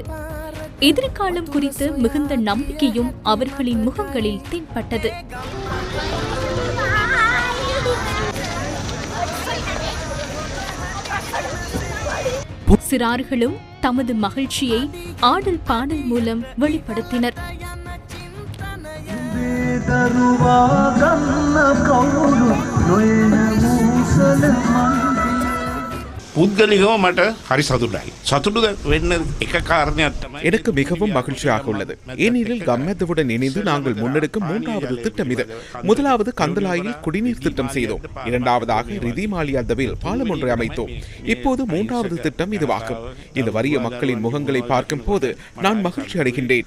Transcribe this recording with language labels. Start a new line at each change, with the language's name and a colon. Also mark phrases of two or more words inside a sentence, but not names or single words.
Tamil: எதிர்காலம் குறித்த மிகுந்த நம்பிக்கையும் அவர்களின் முகங்களில் தென்பட்டது. சிறார்களும் தமது மகிழ்ச்சியை ஆடல் பாடல் மூலம் வெளிப்படுத்தினர்.
Sinhala: පුද්ගලිකව මට හරි සතුටයි. සතුටු වෙන්න එක කාරණයක් තමයි
Tamil: எனக்கு மிகவும் மகிழ்ச்சியாக உள்ளது. ஏனெனில் கம்மெத்தவுடன் இணைந்து நாங்கள் முன்னெடுக்கும் 3வது திட்டம் இது. முதலாவது கந்தலாயில் குடிநீர் திட்டம் செய்தோம். இரண்டாவதாக ரிதிமாலியாதவில் பாலம் ஒன்றை அமைத்தோம். இப்போது 3வது திட்டம் இதுவாகும். இந்த வறிய மக்களின் முகங்களை பார்க்கும் போது நான் மகிழ்ச்சி அடைகின்றேன்.